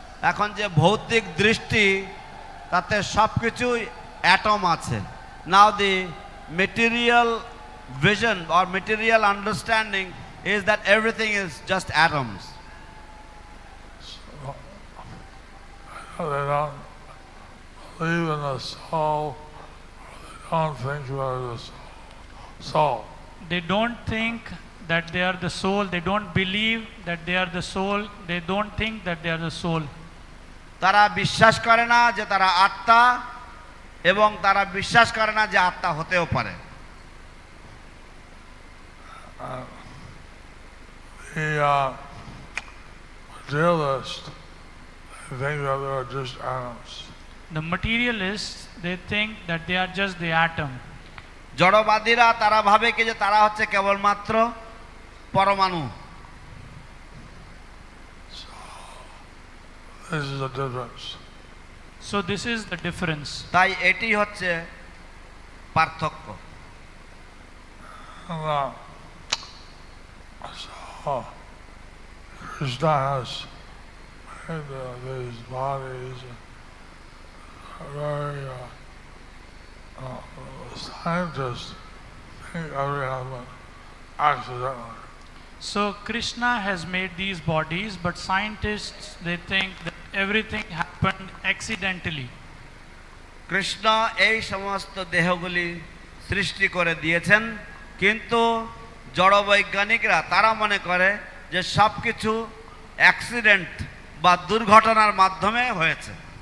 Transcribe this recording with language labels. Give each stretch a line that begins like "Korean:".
Bangla: এখন যে ভৌতিক দৃষ্টি তাতে সব কিছুই অ্যাটম আছে।
English: Now the material vision or material understanding is that everything is just atoms. So they don't believe in the soul, or they don't think about the soul. They don't think that they are the soul. They don't believe that they are the soul. They don't think that they are the soul.
Bangla: তারা বিশ্বাস করে না যে তারা আত্মা, এবং তারা বিশ্বাস করে না যে আত্মা হতেও পারে।
English: The materialists, they think that they are just atoms. The materialists, they think that they are just the atom.
Bangla: জড়বাদীরা তারা ভাবে কি যে তারা হচ্ছে কেবলমাত্র পরমাণু।
English: This is the difference. So this is the difference.
Bangla: তাই এটি হচ্ছে পার্থক্য।
English: So Krishna has made these bodies very scientists think everything happened accidentally. So Krishna has made these bodies, but scientists, they think that everything happened accidentally.
Bangla: Krishna এই সমস্ত দেহগুলি সৃষ্টি করে দিয়েছেন, কিন্তু জড়বৈজ্ঞানিকরা তারা মনে করে যে সব কিছু অ্যাক্সিডেন্ট বা দুর্ঘটনার মাধ্যমে হয়েছে।